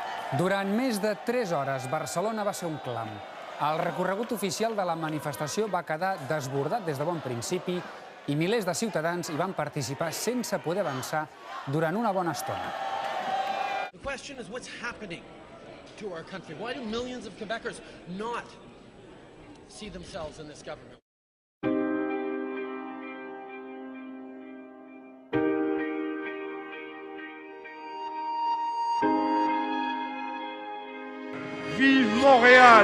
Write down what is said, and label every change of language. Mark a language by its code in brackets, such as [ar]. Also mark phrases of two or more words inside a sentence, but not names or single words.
[ca] Durant més de 3 hores, Barcelona va ser un clam. El recorregut oficial de la manifestació va quedar desbordat des de bon principi i milers de ciutadans hi van participar sense poder avançar durant una bona estona. [en] The question is what's happening to our country? Why do millions of Quebecers not see themselves in this government? [fr] Vive Montréal!